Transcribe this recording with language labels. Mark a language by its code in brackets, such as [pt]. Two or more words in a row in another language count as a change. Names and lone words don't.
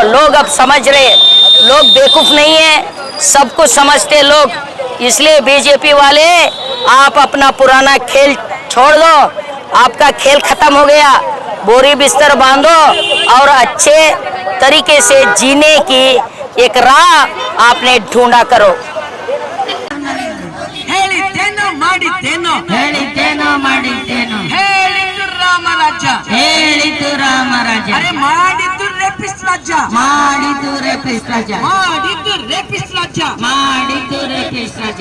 [hi] लोग अब समझ रहे, लोग बेवकूफ नहीं है, सब कुछ समझते लोग। इसलिए बीजेपी वाले आप अपना पुराना खेल छोड़ दो, आपका खेल खत्म हो गया। बोरी बिस्तर बांधो और अच्छे तरीके से जीने की एक राह आपने ढूंढा करो। [kn] ಹೇಳಿದ್ದೇನೋ ಮಾಡಿದ್ದೇನೋ ಹೇಳಿದ್ದೇನೋ ಮಾಡಿದ್ದೇನೋ ಹೇಳಿದ್ದು ರಾಮರಾಜ ಹೇಳಿತು ರಾಮರಾಜ ಅರೆ ಮಾಡಿದ್ದು ರೇಪಿಸ್ಟ್ ರಾಜ ಮಾಡಿತು ರೇಪಿಸ್ಟ್ ರಾಜ ಮಾಡಿದ್ದು ರೇಪಿಸ್ಟ್ ರಾಜ ಮಾಡಿತು ರೇಪಿಸ್ಟ್ ರಾಜ